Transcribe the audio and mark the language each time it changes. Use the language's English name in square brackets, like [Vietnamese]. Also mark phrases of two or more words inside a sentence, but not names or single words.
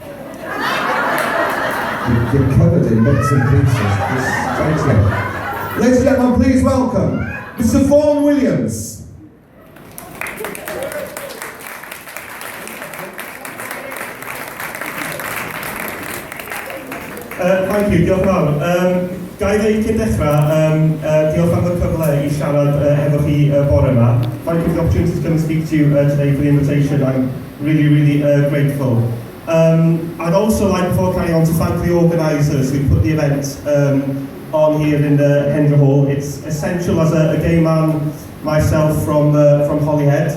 [English] You're covered in bits and pieces. Thank you. Ladies and gentlemen, please welcome Mr. Vaughan Williams. Thank you, [Welsh] diolch yn fawr. Ga I ddeud cyn dechrau, diolch am y cyfle I siarad efo chi bore yma. [English] Thank you for the opportunity to come and speak to you today for the invitation. I'm really grateful. I'd also like, before carrying on, to thank the organisers who put the event on here in Hendre Hall. It's essential as a gay man myself from Holyhead.